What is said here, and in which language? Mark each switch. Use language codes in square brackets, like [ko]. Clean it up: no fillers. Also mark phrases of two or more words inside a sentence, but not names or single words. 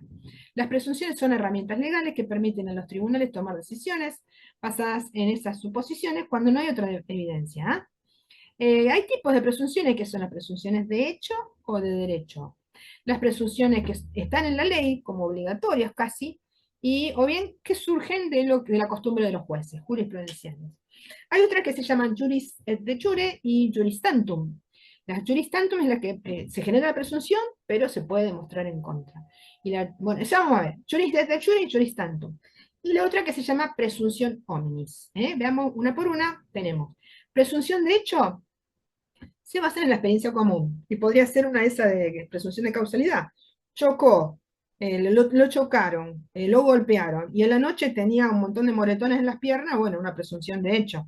[es] Las presunciones son herramientas legales que permiten a los tribunales tomar decisiones basadas en esas suposiciones cuando no hay otra evidencia. ¿Ah? Hay tipos de presunciones que son las presunciones de hecho o de derecho. Las presunciones que están en la ley como obligatorias casi, o bien que surgen de la costumbre de los jueces, jurisprudenciales. Hay otras que se llaman [la] juris et de jure [es] y [la] juris tantum. [es] La [la] juris tantum [es] es la que se genera la presunción, pero se puede demostrar en contra. Bueno, ya vamos a ver, [la] juris et de jure y juris tantum. [es] Y la otra que se llama presunción omnis. Veamos una por una, tenemos presunción de hecho, se basa en la experiencia común y podría ser una de esas de presunción de causalidad. Chocó, lo chocaron, lo golpearon y en la noche tenía un montón de moretones en las piernas, bueno, una presunción de hecho.